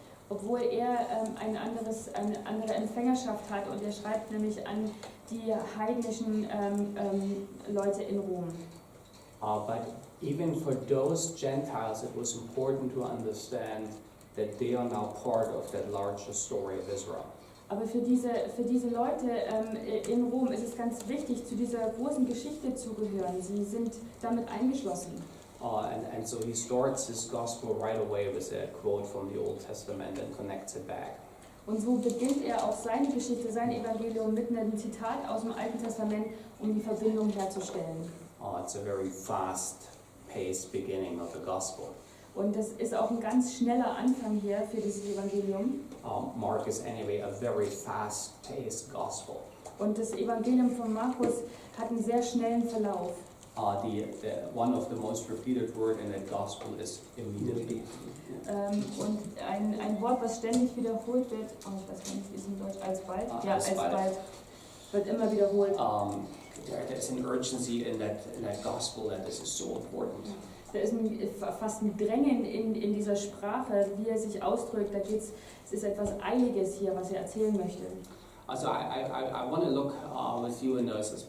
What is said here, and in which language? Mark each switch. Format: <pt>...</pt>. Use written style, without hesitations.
<de>Obwohl er eine andere Empfängerschaft hat und er schreibt nämlich an die heidnischen Leute in Rom.</de> <en>But even for those Gentiles, it was important to understand that they are now part of that larger story of Israel.</en> <de>Aber für diese Leute in Rom ist es ganz wichtig, zu dieser großen Geschichte zu gehören. Sie sind damit eingeschlossen.</de> <en>And so he starts his gospel right away with a quote from the Old Testament and connects it back.</en> <de>Und so beginnt er auch seine Geschichte, sein Evangelium mit einem Zitat aus dem Alten Testament, um die Verbindung herzustellen.</de> <en>It's a very fast-paced beginning of the gospel.</en> <de>Und das ist auch ein ganz schneller Anfang hier für dieses Evangelium.</de> <en>Mark is anyway a very fast-paced gospel.</en> <de>Und das Evangelium von Markus hat einen sehr schnellen Verlauf.</de> <en>One of the most repeated word in that gospel is immediately.</en> <de>Und ein Wort, was ständig wiederholt wird, ich weiß gar nicht, wie es in Deutsch, alsbald? Ja, alsbald. Wird immer wiederholt.</de> <en>There's an urgency in that gospel that this is so important.</en> <de>Da ist fast ein Drängen in dieser Sprache, wie er sich ausdrückt. Es ist etwas Eiliges hier, was er erzählen möchte.</de> <en>So I want to look with you in those, especially</en>